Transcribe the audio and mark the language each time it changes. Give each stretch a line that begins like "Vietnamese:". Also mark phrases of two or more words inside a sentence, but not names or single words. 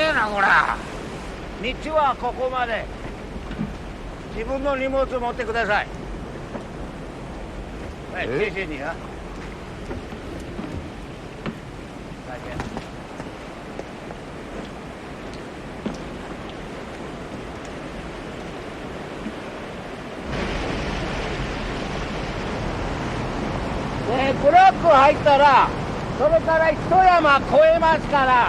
Japanese: こら。道はここまで。自分の荷物持ってください。はい、
Chinese: 谢谢你啊。再见。
Japanese: で、ブロック入ったら、それから一山越えますから。